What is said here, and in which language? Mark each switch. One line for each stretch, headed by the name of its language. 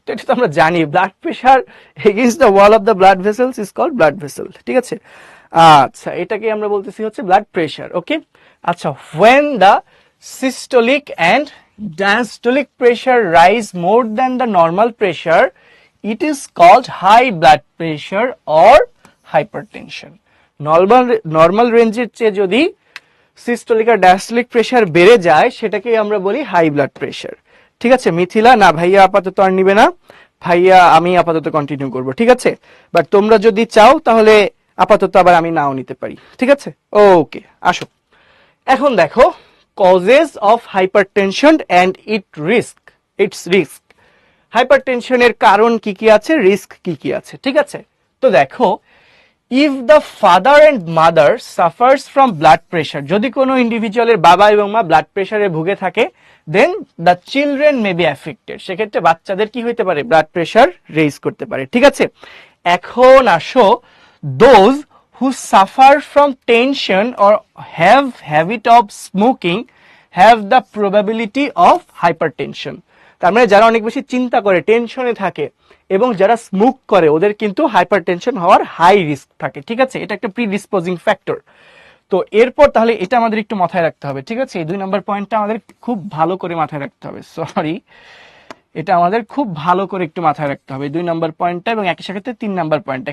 Bangla: তো এটা তো আমরা জানি,
English: blood pressure against the wall of the blood vessels is called blood vessel,
Bangla: ঠিক আছে? আচ্ছা, এটাকে আমরা বলতেছি হচ্ছে blood pressure, ওকে?
English: আচ্ছা, when the systolic and diastolic pressure rise more than the normal pressure, it is called high blood pressure or hypertension.
Bangla: Normal রেঞ্জের চেয়ে যদি সিস্টোলিক আর ডায়াস্টোলিক প্রেশার বেড়ে যায়, সেটাকেই আমরা বলি হাই ব্লাড প্রেশার, ঠিক আছে? মিথিলা, না ভাইয়া আপাতত আর নিবে না, ভাইয়া আমি আপাতত কন্টিনিউ করব, ঠিক আছে? বাট তোমরা যদি চাও তাহলে আপাতত আবার আমি নাও নিতে পারি, ঠিক আছে? ওকে, আসো এখন দেখো
English: Causes of hypertension and its risk.
Bangla: হাইপারটেনশনের কারণ কি কি আছে, রিস্ক কি কি আছে, ঠিক আছে? তো দেখো,
English: if the father and mother suffers from blood pressure,
Bangla: যদি কোনো ইন্ডিভিজুয়ালের বাবা এবং মা ব্লাড প্রেশারে ভুগে থাকে,
English: then the children may be affected,
Bangla: সেক্ষেত্রে বাচ্চাদের কি হইতে পারে? ব্লাড প্রেশার রেইজ করতে পারে, ঠিক আছে? এখন আসো,
English: Those who suffer from tension or have habit of smoking have the probability of hypertension.
Bangla: তার মানে যারা অনেক বেশি চিন্তা করে, টেনশনে থাকে এবং যারা স্মোক করে, ওদের কিন্তু হাইপারটেনশন হওয়ার হাই রিস্ক থাকে, ঠিক আছে? এটা একটা প্রিডিসপোজিং ফ্যাক্টর। তো এরপর তাহলে এটা আমাদের একটু মাথায় রাখতে হবে, ঠিক আছে? এই 2 নম্বর পয়েন্টটা আমাদের খুব ভালো করে মাথায় রাখতে হবে, এটা আমাদের খুব ভালো করে একটু মাথায় রাখতে হবে 2 নম্বর পয়েন্টটা, এবং একই সাথে 3 নম্বর পয়েন্ট।